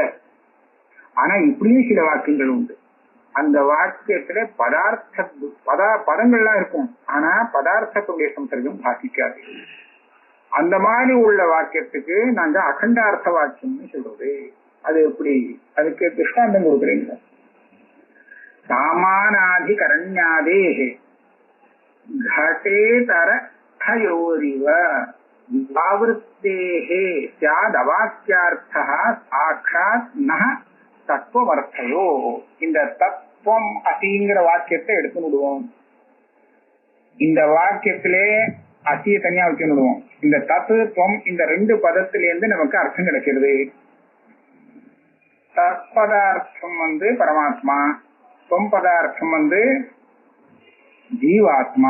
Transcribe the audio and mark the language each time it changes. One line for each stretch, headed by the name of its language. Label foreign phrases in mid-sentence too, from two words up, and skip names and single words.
Tamil: ஆனா இப்படியும் சில வாக்கியங்கள் உண்டு, அந்த வாக்கியத்துல பதங்கள்லாம் இருக்கும், ஆனா பதார்த்தத்துடைய சம்சர்க்கம் பாதிக்காது. அந்த மாதிரி உள்ள வாக்கியத்துக்கு நாங்க அகண்டார்த்த வாக்கியம்னு சொல்றது. அது எப்படி, அதுக்கு திருஷ்டாந்தம் கொடுக்குறீங்க.
Sanskrit: சாமானாதிகரண்யாதே घटेतर खयोरिव व्यावृत्तेः स्यादवाक्यार्थः साक्षात् नः தத்துவமர்த்தையோ.
Tamil: இந்த தத்துவம் அப்படிங்கிற வாக்கியத்தை எடுத்து விடுவோம். இந்த வாக்கியத்திலே அசிய தனியா வச்சு விடுவோம். இந்த தத்துவம் இந்த ரெண்டு பதத்திலேருந்து நமக்கு அர்த்தம் கிடைக்கிறது. தற்பதார்த்தம் பரமாத்மா, தொம் பதார்த்தம் ஜீவாத்மா.